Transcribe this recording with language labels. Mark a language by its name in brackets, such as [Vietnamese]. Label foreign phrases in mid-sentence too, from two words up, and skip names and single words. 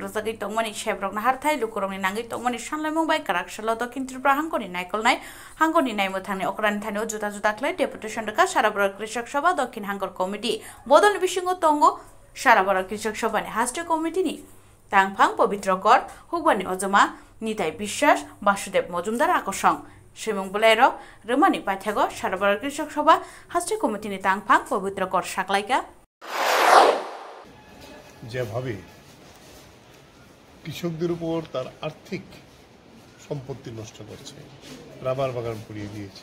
[Kok Borok] rwjagui tongmani shebrokni harthai lukurokni nangui tongmani sanlaimung bai karakshalo dokhin tripura hangkoni naikolnai hangkoni naimwthangni okrani thanio juta juta khlai deputation reka sarabara krishak sabha dokhin hangkor committee bodolni bisingo tongo sarabara krishak sabhani haste committee ni tangphang pobitrokor hubani ojoma nitai বিশ্বাস বাসুদেব মজুমদার আকর্ষণ সেমং বলাইরক রমানি পাইথাগো সারাবার কৃষক সভা হাস্তে কমিটিনি তাংফাং পবিত্রকর সাকলাইকা [Bangla] যেভাবে কৃষকদের উপর তার আর্থিক সম্পত্তি নষ্ট করছে, রাবার বাগান পুড়িয়ে দিয়েছে,